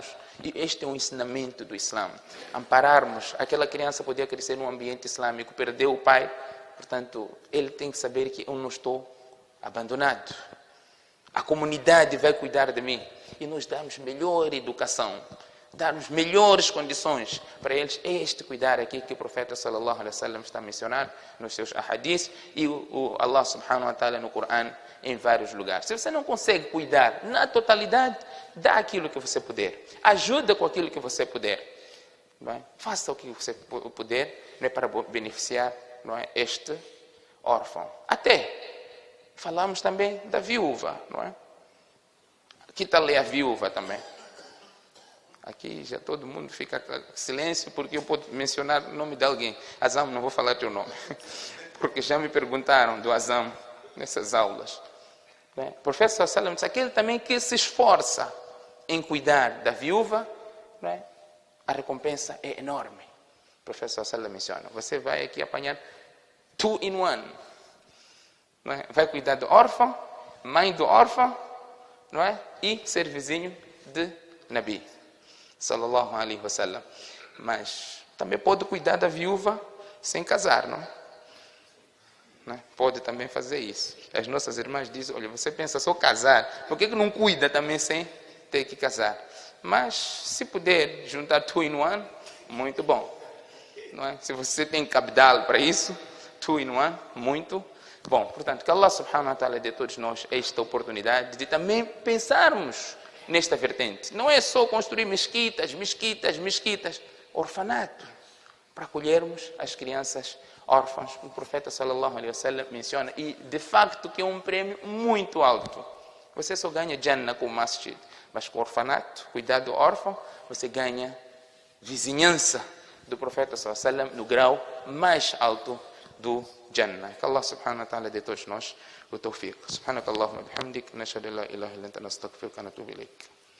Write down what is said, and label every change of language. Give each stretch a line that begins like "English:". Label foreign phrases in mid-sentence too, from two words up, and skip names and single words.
Portuguese: E este é um ensinamento do Islã. Ampararmos, aquela criança podia crescer num ambiente islâmico, perdeu o pai, portanto, ele tem que saber que eu não estou abandonado. A comunidade vai cuidar de mim. E nós damos melhor educação, darmos melhores condições para eles. É este cuidar aqui que o profeta
Arabic: صلى الله عليه وسلم
Portuguese: está a mencionar nos seus ahadith e o Allah
Arabic: سبحانه وتعالى
Portuguese: no Corão em vários lugares. Se você não consegue cuidar na totalidade, dá aquilo que você puder. Ajuda com aquilo que você puder. Faça o que você puder, para beneficiar, este órfão. Até falamos também da viúva. Aqui está a viúva também. Aqui já todo mundo fica em silêncio porque eu posso mencionar o nome de alguém. Azam, não vou falar teu nome. Porque já me perguntaram do Azam nessas aulas. O profeta
Arabic: صلى الله عليه وسلم
Portuguese: disse, aquele também que se esforça em cuidar da viúva, a recompensa é enorme. O profeta
Arabic: صلى الله عليه وسلم
Portuguese: menciona, você vai aqui apanhar 2 in 1. Vai cuidar do órfão, mãe do órfão, e ser vizinho de Nabi
Arabic: صلى الله عليه وسلم.
Portuguese: Mas também pode cuidar da viúva sem casar, não? Pode também fazer isso. As nossas irmãs dizem, olha, você pensa só casar, por que não cuida também sem ter que casar? Mas se puder juntar 2 in 1, muito bom. Se você tem capital para isso, 2 in 1, muito bom. Portanto, que Allah
Arabic: سبحانه وتعالى
Portuguese: dê a todos nós esta oportunidade de também pensarmos nesta vertente. Não é só construir mesquitas, orfanato, para acolhermos as crianças órfãs. O profeta
Arabic: صلى الله عليه وسلم
Portuguese: menciona, e de facto que é um prêmio muito alto. Você só ganha Jannah com o masjid, mas com o orfanato, cuidar do órfão, você ganha vizinhança do profeta
Arabic: صلى الله عليه وسلم
Portuguese: no grau mais alto do Jannah. Que Allah
Arabic: سبحانه وتعالى
Portuguese: dê a todos nós o tawfiq.
Arabic: سبحانك اللهم وبحمدك نشهد أن لا إله إلا أنت نستغفرك ونتوب إليك.